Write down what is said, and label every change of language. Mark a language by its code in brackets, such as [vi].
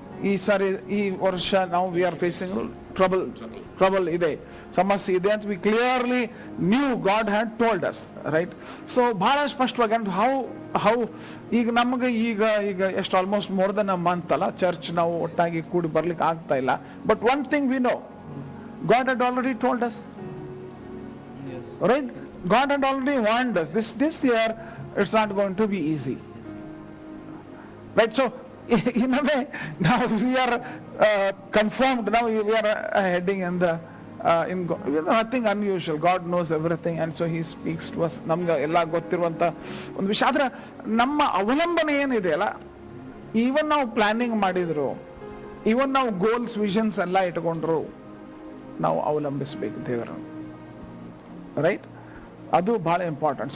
[kn] ಈ ಸಾರಿ ಈ ವರ್ಷ ನಾವು [en] we are facing trouble [kn] ಇದೆ, ಸಮಸ್ಯೆ ಇದೆ ಅಂತ [en] We clearly knew God had told us, right? [kn] So ಬಹಳ ಸ್ಪಷ್ಟವಾಗಿ ಅಂಡ್ ಹೌ ಈಗ ನಮಗೆ ಈಗ ಎಷ್ಟು almost [en] more than a month [kn] ಅಲ್ಲ ಚರ್ಚ್ ನಾವು ಒಟ್ಟಾಗಿ ಕೂಡಿ ಬರ್ಲಿಕ್ಕೆ ಆಗ್ತಾ ಇಲ್ಲ. [en] But one thing we know, God had already told us, right? God had already warned us. This year, it's not going to be easy, right? So, in a way, now we are confirmed. Now we are heading in the nothing unusual. God knows everything, and so He speaks to us. [kn] ನಮ್ಗೆ ಎಲ್ಲ ಗೊತ್ತಿರುವಂತ ಒಂದು ವಿಷಯ. ಆದ್ರೆ ನಮ್ಮ ಅವಲಂಬನೆ ಏನಿದೆ ಅಲ್ಲ, even ನಾವು ಪ್ಲಾನಿಂಗ್ ಮಾಡಿದ್ರು, ಈವನ್ ನಾವು ಗೋಲ್ಸ್ ವಿಷನ್ಸ್ ಎಲ್ಲ ಇಟ್ಕೊಂಡ್ರು, ನಾವು ಅವಲಂಬಿಸ್ಬೇಕು ದೇವರನ್ನು, ರೈಟ್? ಅದು ಬಹಳ ಇಂಪಾರ್ಟೆಂಟ್.